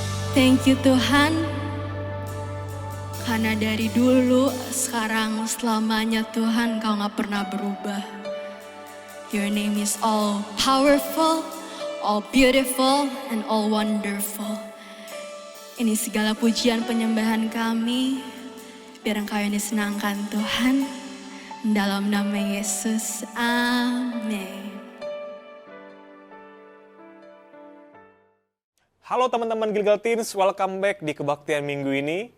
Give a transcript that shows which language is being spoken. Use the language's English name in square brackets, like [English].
[English] Thank you [Indonesian] Tuhan, karena dari dulu, sekarang, selamanya Tuhan Kau gak pernah berubah. [English] Your name is all powerful, all beautiful and all wonderful. [Indonesian] Ini segala pujian penyembahan kami, biar Engkau yang disenangkan Tuhan. Dalam nama Yesus, amin. Halo teman-teman Gilgal Teens, [English] welcome back [Indonesian] di kebaktian minggu ini.